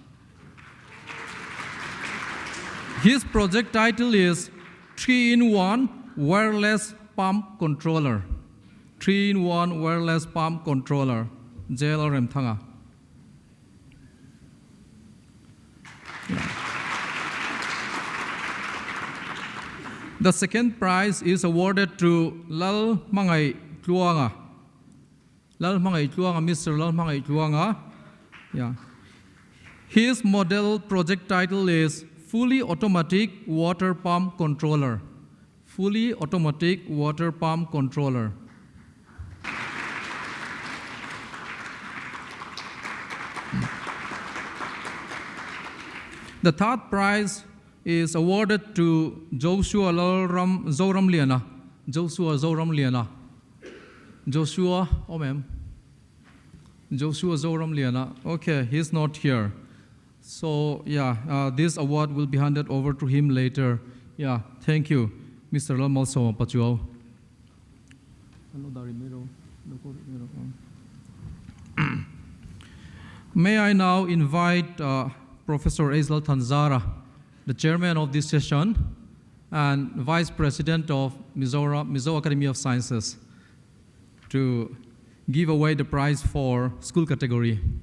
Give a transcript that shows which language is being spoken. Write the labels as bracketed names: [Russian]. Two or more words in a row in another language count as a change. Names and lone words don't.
[English] His project title is 3-in-1 Wireless Pump Controller. 3-in-1 Wireless Pump Controller, J. Lalrem Thanga. The second prize is awarded to Lal Mangai Tluanga. Lal Mangai Tluanga, Mr. Lal Mangai Tluanga. Yeah. His model project title is Fully Automatic Water Pump Controller. Fully Automatic Water Pump Controller. The third prize is awarded to Joshua Zoram Liana, Joshua Zoram Liana. Joshua, oh ma'am. Joshua Zoram Liana. Okay, he's not here. So yeah, this award will be handed over to him later. Yeah, thank you, Mr. Lamalso Pachuao. May I now invite Professor Aizlal Tanzara, the chairman of this session and vice president of Mizo Academy of Sciences, to give away the prize for school category.